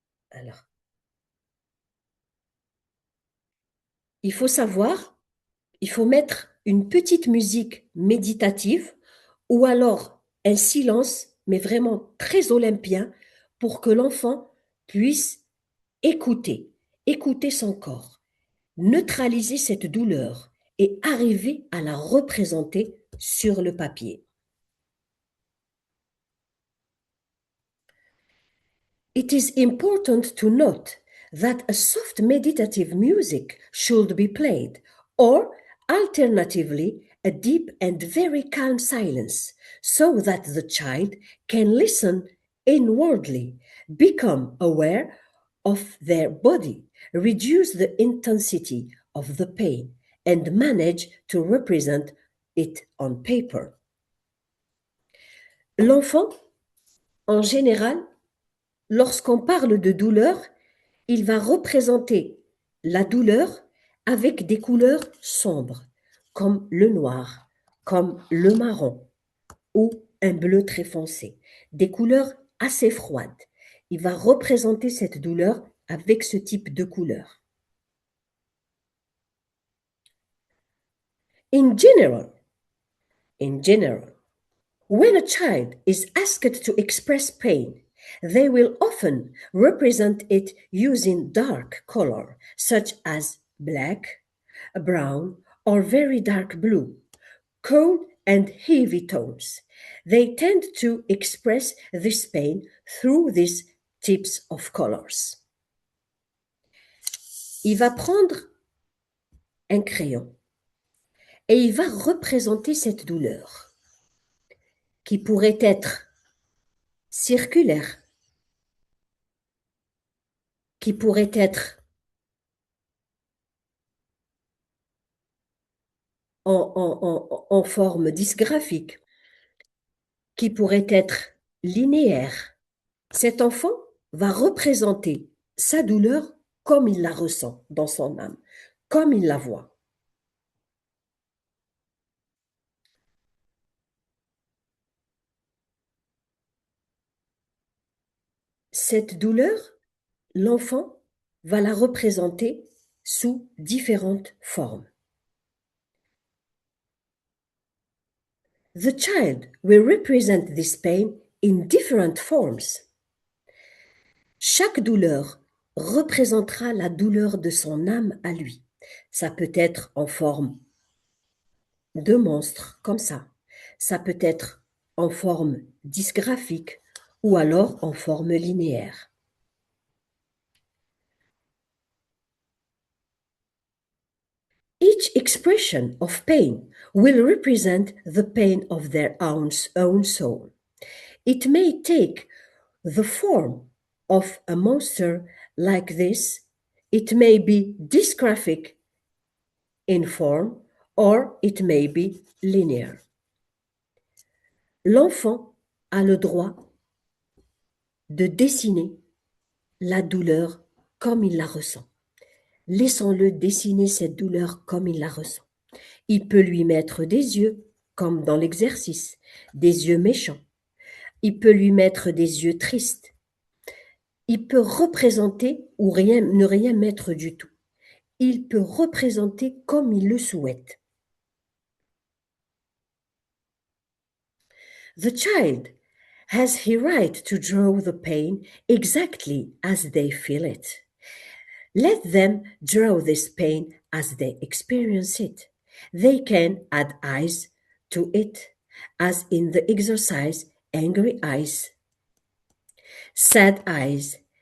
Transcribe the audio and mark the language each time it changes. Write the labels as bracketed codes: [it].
[fr] Alors, il faut savoir, il faut mettre une petite musique méditative ou alors un silence, mais vraiment très olympien, pour que l'enfant puisse écouter son corps, neutraliser cette douleur et arriver à la représenter sur le papier. [en] It is important to note that a soft meditative music should be played, or alternatively, a deep and very calm silence, so that the child can listen inwardly, become aware of their body, reduce the intensity of the pain, and manage to represent it on paper. [fr] L'enfant, en général, lorsqu'on parle de douleur, il va représenter la douleur avec des couleurs sombres, comme le noir, comme le marron ou un bleu très foncé, des couleurs assez froides. Il va représenter cette douleur avec ce type de couleur. [en] In general, when a child is asked to express pain, they will often represent it using dark color, such as black, brown, or very dark blue, cold and heavy tones. They tend to express this pain through these types of colors. [fr] Il va prendre un crayon et il va représenter cette douleur qui pourrait être circulaire, qui pourrait être en forme dysgraphique, qui pourrait être linéaire. Cet enfant va représenter sa douleur comme il la ressent dans son âme, comme il la voit. Cette douleur, l'enfant va la représenter sous différentes formes. [en] The child will represent this pain in different forms. [fr] Chaque douleur représentera la douleur de son âme à lui. Ça peut être en forme de monstre, comme ça. Ça peut être en forme dysgraphique ou alors en forme linéaire. [en] Each expression of pain will represent the pain of their own soul. It may take the form of a monster like this. It may be dysgraphic in form or it may be linear. [fr] L'enfant a le droit de dessiner la douleur comme il la ressent. Laissons-le dessiner cette douleur comme il la ressent. Il peut lui mettre des yeux, comme dans l'exercice, des yeux méchants. Il peut lui mettre des yeux tristes. Il peut représenter ou ne rien mettre du tout. Il peut représenter comme il le souhaite. [en] The child has the right to draw the pain exactly as they feel it. Let them draw this pain as they experience it. They can add eyes to it, as in the exercise angry eyes, sad eyes.